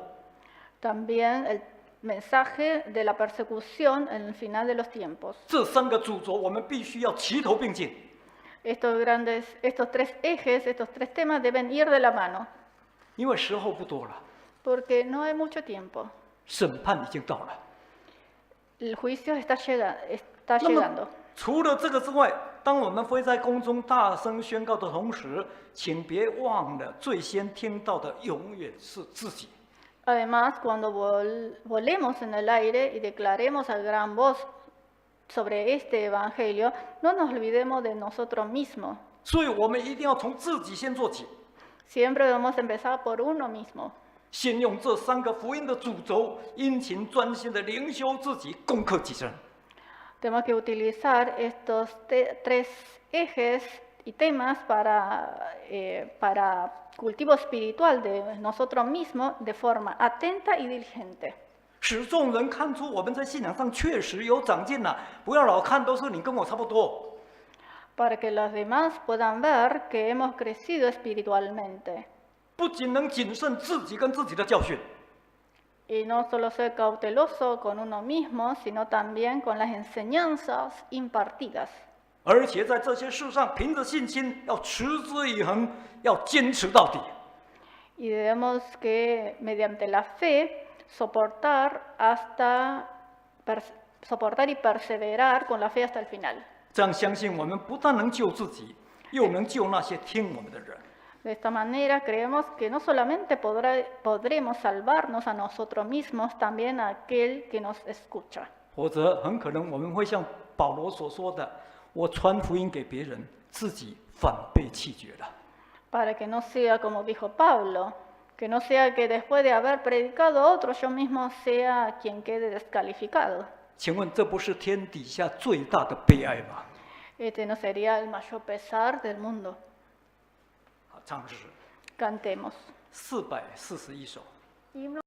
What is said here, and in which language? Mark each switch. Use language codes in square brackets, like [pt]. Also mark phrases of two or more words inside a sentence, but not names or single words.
[es] También el mensaje de la persecución en el final de los tiempos. [zh] 这三个主轴，我们必须要齐头并进， [es] Estos tres ejes, estos tres temas deben ir de la mano, [zh] 因为时候不多了， [es] porque no hay mucho tiempo. [zh] 审判已经到了。 [es] El juicio está [zh] 那么 [es] llegando. [zh] 除了这个之外，当我们飞在空中大声宣告的同时，请别忘了最先听到的永远是自己。 [es] Además, cuando volemos en el aire y declaremos a gran voz sobre este evangelio, no nos olvidemos de nosotros mismos. [zh] 所以我们一定要从自己先做起， [es] Siempre debemos empezar por uno mismo. [zh] 先用这三个福音的主轴，殷勤专心的灵修自己，攻克己身。 [es] Tenemos que utilizar estos tres ejes y temas para cultivo espiritual de nosotros mismos de forma atenta y diligente. [zh] 使众人看出我们在信仰上确实有长进了，不要老看都是你跟我差不多。 [es] Para que los demás puedan ver que hemos crecido espiritualmente. [zh] 不仅能谨慎自己跟自己的教训， [es] Y no solo ser cauteloso con uno mismo, sino también con las enseñanzas impartidas. [zh] 而且在这些事上凭着信心要持之以恒，要坚持到底。 [es] Y debemos que mediante la fe soportar y perseverar con la fe hasta el final. [zh] 这样相信我们不但能救自己，又能救那些听我们的人。 [es] De esta manera creemos que no solamente podremos salvarnos a nosotros mismos, también a aquel que nos escucha. [zh] 否则很可能我们会像保罗所说的：“我传福音给别人，自己反被弃绝了。” [es] Para que no sea como dijo Pablo, que no sea que después de haber predicado a otros yo mismo sea quien quede descalificado. [zh] 请问这不是天底下最大的悲哀吗？ [es] Este no sería el mayor pesar del mundo. [zh] 好，唱诗 [es] Cantemos. [zh] 441首。